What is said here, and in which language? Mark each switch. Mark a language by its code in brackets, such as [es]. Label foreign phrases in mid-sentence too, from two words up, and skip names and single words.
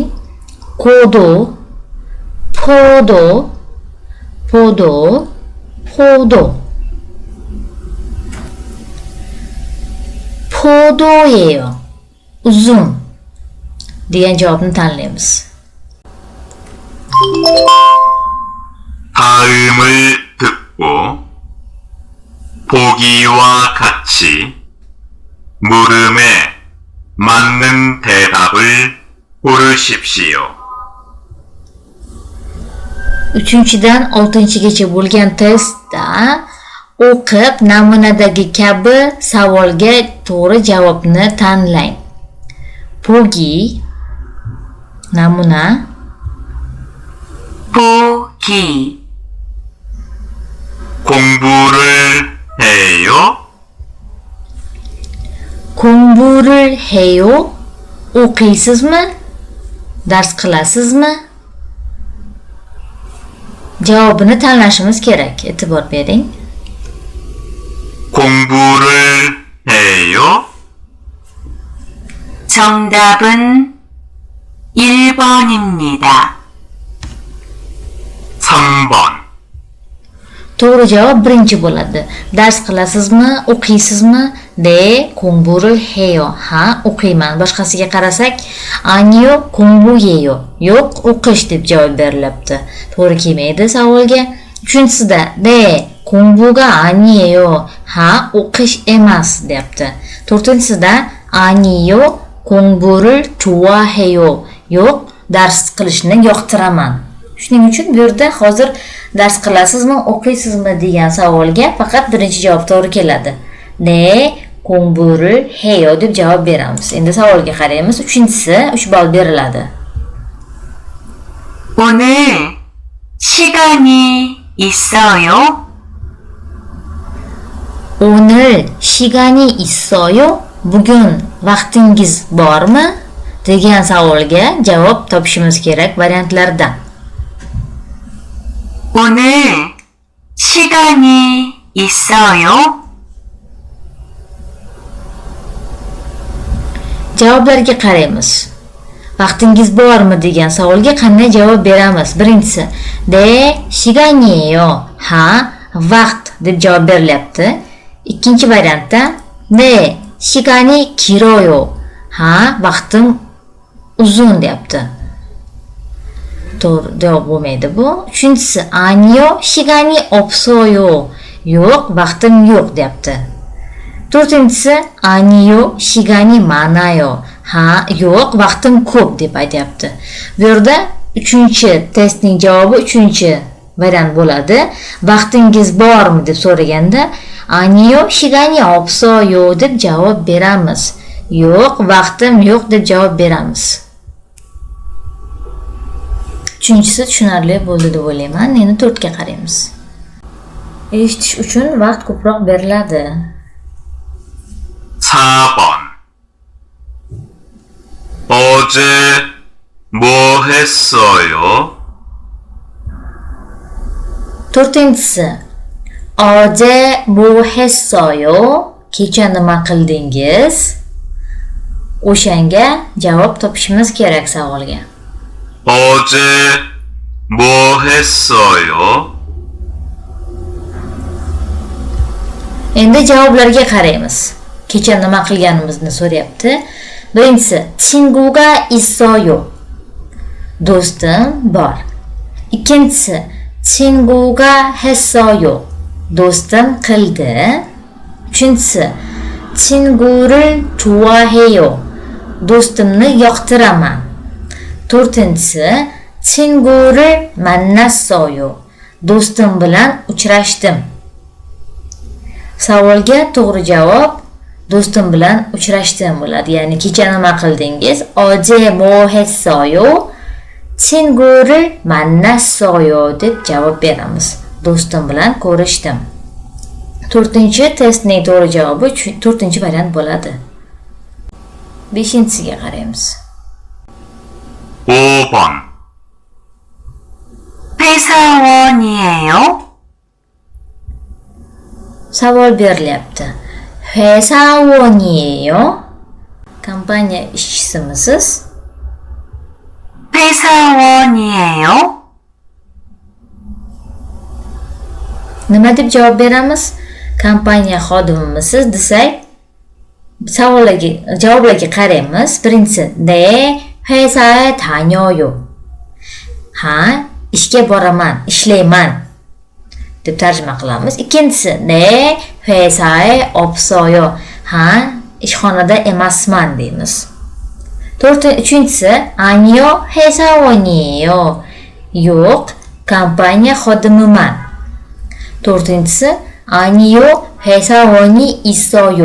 [uz] Kodo, podo, podo, podo. Podoyeyo. Uzun degan javobni tanlaymiz. [ko] 다음을 듣고 보기와 같이 물음에 맞는 대답을 고르십시오. [uz] 3-dan 6-gacha bo'lgan testda o'qib namunadagi kabi savolga to'g'ri javobni tanlang. Pogi namuna [ko] 보기 공부를 해요? 공부를 해요? [uz] o'qiysizmi? Dars qilasizmi? Javobini tanlashimiz kerak. E'tibor bering. [ko] 공부를 해요? 정답은 1번입니다. 3번 [uz] To'g'ri javob birinchi bo'ladi. Dars qilasizmi? O'qiysizmi? [ko] De 공부를 해요. [uz] Ha, o'qiyman. Boshqasiga qarasak, [ko] 아니요, 공부해요. [uz] Yo'q, o'qish deb javob berilibdi. To'g'ri kelmaydi savolga. [ko] Uchinchisida de 공부가 아니에요. [uz] Ha, o'qish emas deyapti. To'rtinchisida [ko] 아니요, 공부를 좋아해요. [uz] Yo'q, dars qilishni yoqtiraman. Shuning uchun bu yerda hozir dars qilasizmi, o'qiysizmi degan savolga faqat birinchi javob to'g'ri keladi. [ko] De 공부를 해요 [uz] deb javob beramiz. Endi savolga qaraymiz. Uchinchisi 3 ball beriladi. [ko] 오늘 시간이 있어요? 오늘 시간이 있어요? [uz] Bugun vaqtingiz bormi? degan savolga javob topishimiz kerak variantlardan. [ko] 오늘 시간이 있어요? [uz] Javoblarga qaraymiz. Vaqtingiz bormi degan savolga qanday javob beramiz? [ko] Birinchisi, de 시간이에요. [uz] Ha, vaqt deb javob berilyapti. [ko] Ikkinchi variantda de 시간이 길어요. [uz] Ha, vaqtim uzun deyapti. To'g'ri javob bo'lmaydi bu. Uchinchisi, [ko] 아니요, 시간이 없어요. [uz] Yo'q, vaqtim yo'q deyapti. To'rtinchisi, [ko] 아니요, 시간이 많아요. [uz] Ha, yo'q, vaqtim ko'p deb aytayapti. Bu yerda 3-testning javobi 3-variant bo'ladi. Vaqtingiz bormi deb so'raganda [ko] 아니요, 시간이 없어요 [uz] deb javob beramiz. Yo'q, vaqtim yo'q deb javob beramiz. Uchinchisi tushunarli bo'ldi deb o'ylayman. Endi 4ga qaraymiz. Eshitish uchun vaqt ko'proq beriladi. [ko] 4번 어제 뭐 했어요? To'rtinchisi, 어제 뭐 했어요? [uz] Kecha nima qildingiz? O'shanga javob topishimiz kerak savolga. [ko] 어제 뭐 했어요? [uz] Endi javoblarga qaraymiz. Kecha nima qilganimizni so'rayapti. Birinchisi, [ko] 친구가 있어요. [uz] Do'stim bor. Ikkinchisi, [ko] 친구가 했어요. [uz] Do'stim qildi. Uchinchisi, [ko] 친구를 좋아해요. [uz] Do'stimni yoqtiraman. To'rtinchisi, [ko] 친구를 만났어요. [uz] Do'stim bilan uchrashdim. Savolga to'g'ri javob do'stim bilan uchrashdim bo'ladi. Ya'ni kecha nima qildingiz? [ko] 어제 뭐 했어요? 친구를 만났어요 [uz] deb javob beramiz. Do'stim bilan ko'rishdim. 4-testning to'g'ri javobi 4-variant bo'ladi. 5-siga qaraymiz. [ko] 5번 회사원이에요? [uz] Savol berilyapti. [ko] 회사원이에요? [uz] Kompaniya ishchisimisiz? [ko] 회사원이에요? [uz] Nima deb javob beramiz? Kompaniya xodimimisiz desak, javoblarga qaraymiz. Birinchisi, [ko] 네, 회사에 다녀요. [uz] Ha, ishga boraman, ishlayman deb tarjima qilamiz. Ikkinchisi, [ko] 네, 회사에 없어요. [uz] Ha, ishxonada emasman deymiz. Uchinchisi, [ko] 아니요, 회사원이에요. [uz] Yo'q, kompaniya xodimiman. [ko] To'rtinchisi 아니요, 회사원이 있어요.